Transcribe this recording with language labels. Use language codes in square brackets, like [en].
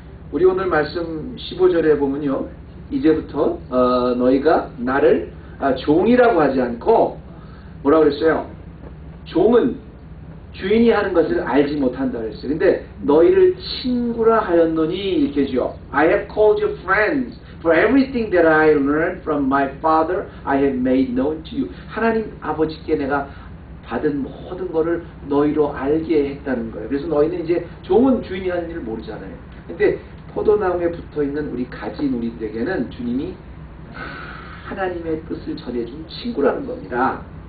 [ko] 우리 오늘 말씀 15절에 보면요, 이제부터 너희가 나를 종이라고 하지 않고 뭐라고 그랬어요? 종은 주인이 하는 것을 알지 못한다 그랬어요. 근데 너희를 친구라 하였노니 이렇게 해줘요. [en] I have called you friends. For everything that I learned from my Father, I have made known to you. [ko] 하나님 아버지께 내가 받은 모든 것을 너희로 알게 했다는 거예요. 그래서 너희는 이제 종은 주인이 하는 일을 모르잖아요. 근데 포도나무에 붙어있는 우리 가지 누리들에게는 주님이 하나님의 뜻을 전해준 친구라는 겁니다.